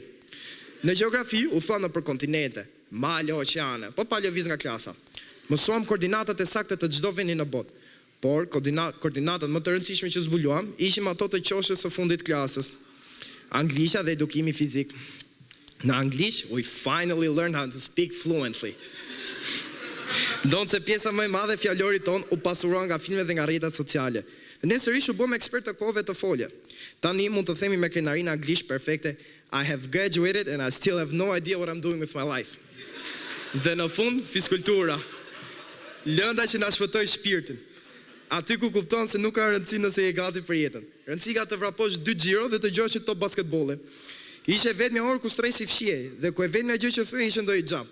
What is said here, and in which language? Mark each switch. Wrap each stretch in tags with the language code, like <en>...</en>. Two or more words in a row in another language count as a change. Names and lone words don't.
<sq>Në gjeografi u thonë për kontinente, male, oqeane, po pa lëviz nga klasa. Mësuam koordinatat e sakta të çdo vendi në botë. Por koordinatat më të rëndësishme që zbuluam ishim ato të qoshës së fundit klasës. Anglisha dhe edukimi fizik. Në anglisht,</sq> <en>we finally learned how to speak fluently.</en> <sq>Ndonse pjesa më e madhe e fjalorit ton u pasuron nga filmet dhe nga rrjetet sociale. Ne sërish u bëm ekspert të kohëve të folje. Tani mund të themi me krenarinë anglisht perfekte,</sq> <en>I have graduated and I still have no idea what I'm doing with my life.</en> <sq>Dhe në fund, fiskultura. Lënda që na shpëtoi shpirtin. Aty ku kupton se nuk ka rëndësi nëse je gati për jetën. Rëndësi ka të vraposh 2 xhiro dhe të gjosh një top basketbolli. Ishe vetmja orë ku stresi fshihej dhe ku e vetmja gjë që thye ishte ndonjë xham.</sq>